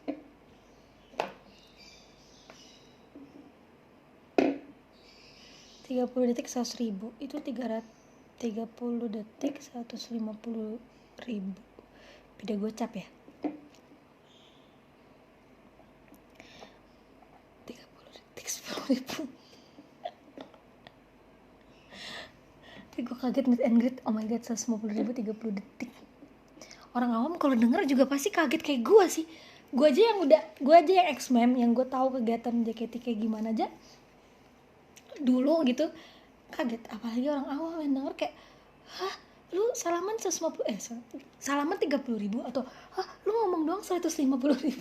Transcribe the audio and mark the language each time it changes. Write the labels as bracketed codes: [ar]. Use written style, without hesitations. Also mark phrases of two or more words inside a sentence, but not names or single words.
[id] 30 detik 100.000 itu 30 detik 150.000. Beda gocap ya. 30 detik 10.000. Tapi gue kaget [en] meet and greet. Oh my god, [id] 150.000 30 detik. Orang awam kalau denger juga pasti kaget kayak gue sih. Gue aja yang ex-mem, yang gue tahu kegiatan JKT kayak gimana aja dulu gitu, kaget. Apalagi orang awam yang denger kayak, hah, lu salaman 30.000 atau lu ngomong doang 150.000.